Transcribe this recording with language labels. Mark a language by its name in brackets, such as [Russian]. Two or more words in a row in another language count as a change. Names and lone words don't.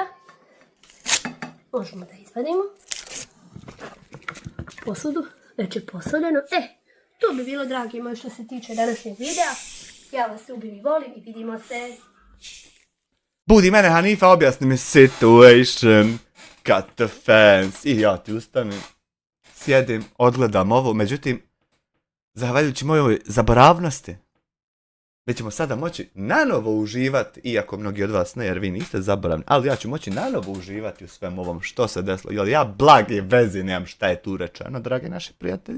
[Bosnian] Možemo da izvadimo. Posudu, već je posoljeno. To bi bilo, dragi moji, što se tiče današnjeg videa. Ja vas ljubim i volim i vidimo se. Budi mene, Hanifa, objasni mi situation. [English] got the fans. [Bosnian] I ja ti ustanem, sjedim, odgledam ovo, međutim, zahvaljujući mojoj zaboravnosti, mi ćemo sada moći nanovo uživati, iako mnogi od vas ne, jer vi niste zaboravni, ali ja ću moći nanovo uživati u svem ovom što se desilo, jer ja blage veze nemam šta je tu rečeno, dragi naši prijatelji.